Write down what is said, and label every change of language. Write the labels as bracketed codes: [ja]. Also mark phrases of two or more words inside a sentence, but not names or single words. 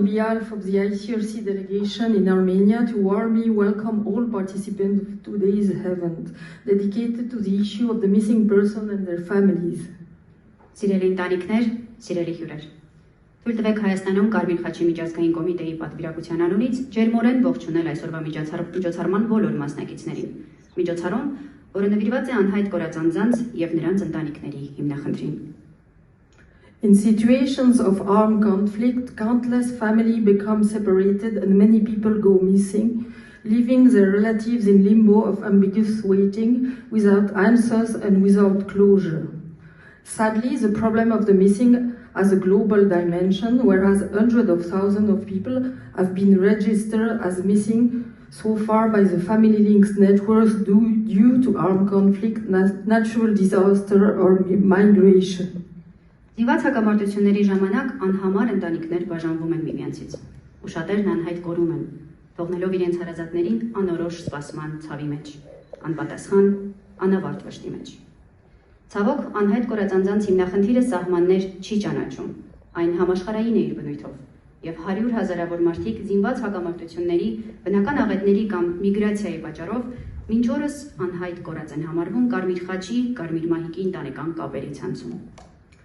[en] behalf of the ICRC delegation in Armenia to warmly welcome all participants of today's event dedicated to the issue of the missing person and their families. [hy] Սիրելի ընտանիքներ, սիրելի հյուրեր։ Թույլ տվեք Հայաստանում Կարմիր խաչի միջազգային կոմիտեի պատվիրակության անունից ջերմորեն ողջունել այսօրվա միջոցառման բոլոր մասնակիցներին։ Միջոցառում, որը նվիրված է անհայտ կորած անձանց եւ նրանց ընտանիքների հիմնախնդրին։ [en] In situations of armed conflict, countless families become separated and many people go missing, leaving their relatives in limbo of ambiguous waiting, without answers and without closure. Sadly, the problem of the missing has a global dimension, whereas hundreds of thousands of people have been registered as missing so far by the family links networks due to armed conflict, natural disaster or migration. [hy] Զինված հակամարտությունների ժամանակ անհամար ընտանիքներ բաժանվում են միմյանցից, ու շատերն անհայտ կորում են, թողնելով իրենց հարազատներին անորոշ սպասման ցավի մեջ, անպատասխան, անավարտ վշտի մեջ։ Ցավոք, անհայտ կորած անձանց հիմնախնդիրը սահմաններ չի ճանաչում, այն համաշխարհային է իր բնույթով, եւ 100 հազարավոր մարդիկ զինված հակամարտությունների, բնական աղետների կամ միգրացիայի պատճառով մինչ օրս անհայտ կորած են համարվում Կարմիր խաչի, Կարմիր մահիկի ընտանեկան կապերի ցանցում։